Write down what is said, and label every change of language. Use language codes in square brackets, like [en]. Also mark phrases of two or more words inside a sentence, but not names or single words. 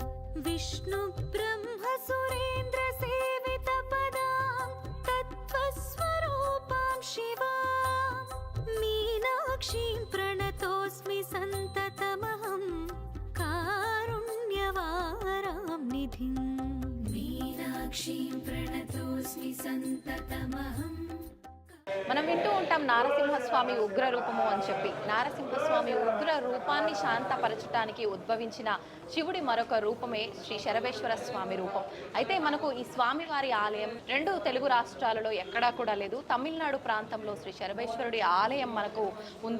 [sa] विष्णुब्रह्मसुरेन्द्रसेवितपदां तत्त्वस्वरूपां शिवां मीनाक्षीं प्रणतोऽस्मि सन्ततमहं कारुण्यवारां निधिं मीनाक्षीं प्रणतोऽस्मि सन्ततमहं. [te] మనం వింటూ ఉంటాం నారసింహస్వామి ఉగ్ర రూపము అని చెప్పి. నారసింహస్వామి ఉగ్ర రూపాన్ని శాంతపరచడానికి ఉద్భవించిన శివుడి మరొక రూపమే శ్రీ శరభేశ్వర స్వామి రూపం. అయితే మనకు ఈ స్వామివారి ఆలయం రెండు తెలుగు రాష్ట్రాలలో ఎక్కడా కూడా లేదు. తమిళనాడు ప్రాంతంలో శ్రీ శరభేశ్వరుడి ఆలయం మనకు ఉంది.